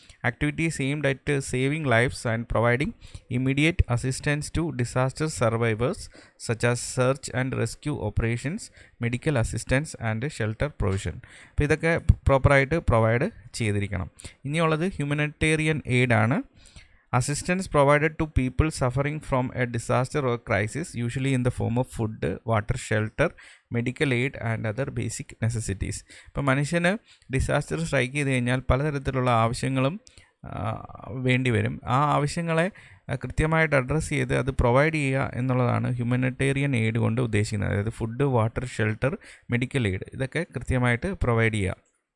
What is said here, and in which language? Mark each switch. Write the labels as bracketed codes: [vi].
[en] Activities aimed at saving lives and providing immediate assistance to disaster survivors such as search and rescue operations, medical assistance and shelter provision. [ml] അപ്പോൾ ഇതൊക്കെ പ്രോപ്പറായിട്ട് provide ചെയ്തിരിക്കണം. ഇനിയുള്ളത് humanitarian aid ആണ്. [en] Assistance provided to people suffering from a disaster or crisis, usually in the form of food, water, shelter, medical aid and other basic necessities. [ml] ഇപ്പോൾ മനുഷ്യന് disaster strike ചെയ്ത് കഴിഞ്ഞാൽ പലതരത്തിലുള്ള ആവശ്യങ്ങളും വേണ്ടി വരും. ആ ആവശ്യങ്ങളെ കൃത്യമായിട്ട് അഡ്രസ്സ് ചെയ്ത് അത് പ്രൊവൈഡ് ചെയ്യുക എന്നുള്ളതാണ് ഹ്യൂമനിറ്റേറിയൻ എയ്ഡ് കൊണ്ട് ഉദ്ദേശിക്കുന്നത്. അതായത് food, water, shelter, medical aid ഇതൊക്കെ കൃത്യമായിട്ട് പ്രൊവൈഡ് ചെയ്യുക.